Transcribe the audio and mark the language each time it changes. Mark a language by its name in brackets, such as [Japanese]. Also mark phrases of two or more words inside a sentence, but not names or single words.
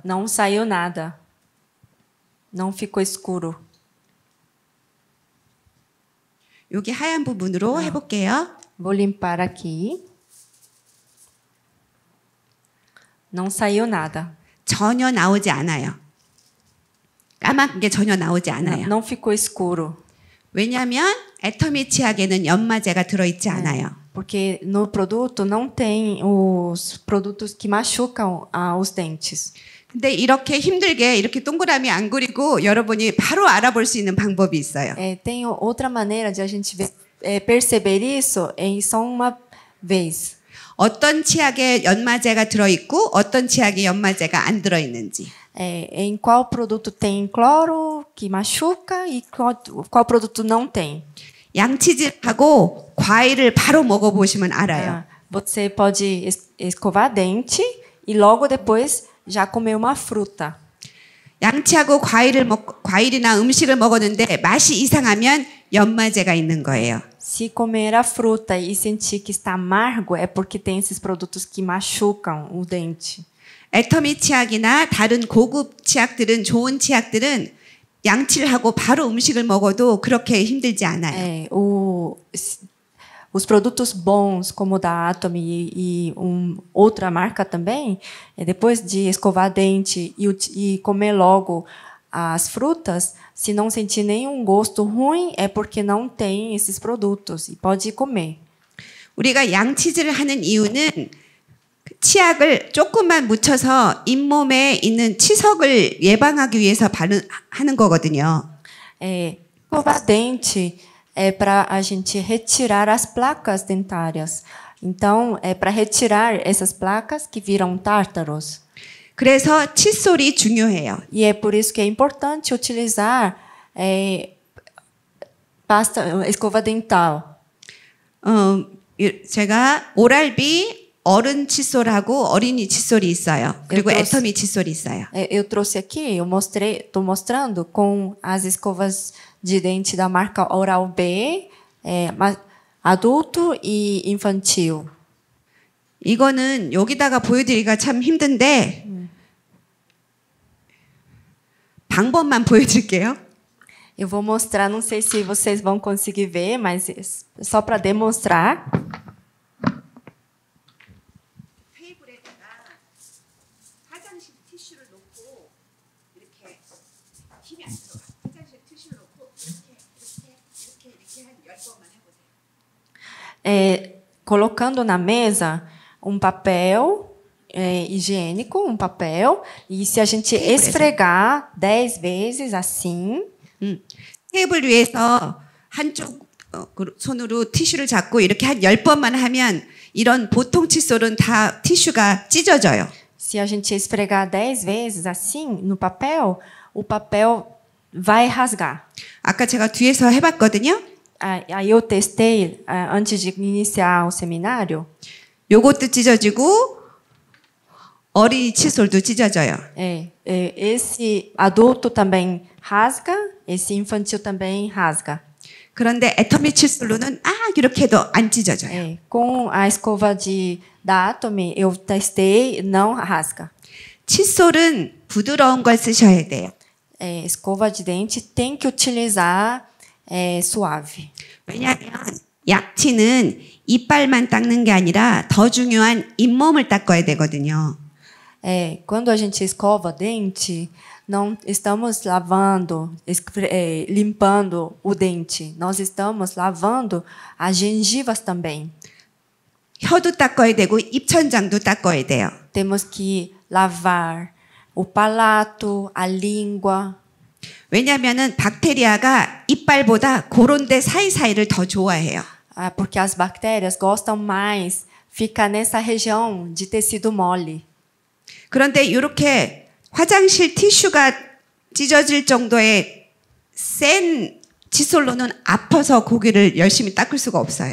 [Portuguese] Não saiu nada. Não ficou escuro. [Korean] 여기 하얀 부분으로 해볼게요. [Portuguese] Vou limpar aqui. Não saiu nada. [Korean] 전혀 나오지 않아요. 까만 게 전혀 나오지 않아요. [Portuguese] Não ficou escuro. [Korean] 왜냐하면 애터미 치약에는 연마제가 들어있지 않아요. [Portuguese] Porque no produto não tem os produtos que machucam os dentes. [Korean] 근데 이렇게 힘들게 이렇게 동그라미 안 그리고 여러분이 바로 알아볼 수 있는 방법이 있어요. [Portuguese] Tem outra maneira de a gente perceber isso em só uma vez. [Korean] 어떤 치약에 연마제가 들어있고 어떤 치약에 연마제가 안 들어있는지. [Portuguese] Em qual produto tem cloro que machuca e qual produto não tem. [Korean] 양치질하고 과일을 바로 먹어보시면 알아요. [Portuguese] Você pode escovar dente e logo depois já comer uma fruta. [Korean] 양치하고 과일이나 음식을 먹었는데 맛이 이상하면 연마제가 있는 거예요. [Portuguese] Se comer a fruta e sentir que está amargo é porque tem esses produtos que machucam o dente. [Korean] 애터미 치약이나 다른 고급 치약들은 좋은 치약들은 양치를 하고 바로 음식을 먹어도 그렇게 힘들지 않아요. [Portuguese] Os produtos bons, como o da Atomy e outra marca também, depois de escovar dente e comer logo as frutas, se não sentir nenhum gosto ruim, é porque não tem esses produtos e pode comer. [Korean] 우리가 양치질을 하는 이유는 치약을 조금만 묻혀서 잇몸에 있는 치석을 예방하기 위해서 하는 거거든요. [Portuguese] Escovar dente é para a gente retirar as placas dentárias. Então, é para retirar essas placas que viram tártaros. [Korean] 그래서 칫솔이 중요해요. [Portuguese] E é por isso que é importante utilizar escova dental. [Korean] 제가 오랄비 어른 칫솔하고 어린이 칫솔이 있어요. 그리고 애터미 칫솔이 있어요. [Portuguese] Eu trouxe aqui, estou mostrando com as escovas de dente da marca Oral-B, adulto e infantil. [Korean] 이거는 여기다가 보여드리기가 참 힘든데 방법만 보여드릴게요. [Portuguese] Eu vou mostrar, não sei se vocês vão conseguir ver, mas só para demonstrar. [Korean] 테이블에다가 화장실 티슈를 놓고 이렇게 힘이 안 들어가. 화장실 티슈를 놓고 이렇게 한 10번만 해보세요. [Portuguese] Colocando na mesa um papel higiênico, um papel, e se a gente esfregar 10 vezes assim, [Korean] 테이블 위에서 한쪽 손으로 티슈를 잡고 이렇게 한 10번만 하면 이런 보통 칫솔은 다 티슈가 찢어져요. [Portuguese] se a gente esfregar 10 vezes assim no papel, o papel vai rasgar. [Korean] 아까 제가 뒤에서 해봤거든요. [Portuguese] Aí eu testei antes de iniciar o seminário. [Korean] 요것도 찢어지고 어린이 칫솔도 찢어져요. [Portuguese] Esse adulto também rasga, esse infantil também rasga. [Korean] 그런데 애터미 칫솔로는 이렇게 해도 안 찢어져요. [Portuguese] Com a escova da Atomy, eu testei, não rasga. [Korean] 칫솔은 부드러운 걸 쓰셔야 돼요. [Portuguese] Escova de dente tem que utilizar suave. [Korean] 왜냐하면 약치는 이빨만 닦는 게 아니라 더 중요한 잇몸을 닦아야 되거든요. [Portuguese] Quando a gente escova dente, não estamos lavando, limpando o dente. Nós estamos lavando as gengivas também. [Korean] 혀도 닦아야 되고 입천장도 닦아야 돼요. [Portuguese] Temos que lavar o palato, a língua. [Korean] 왜냐하면은 박테리아가 이빨보다 그런 데 사이사이를 더 좋아해요. [Portuguese] Porque as bactérias gostam mais ficar nessa região de tecido mole. [Korean] 그런데 이렇게 화장실 티슈가 찢어질 정도의 센 칫솔로는 아파서 고기를 열심히 닦을 수가 없어요.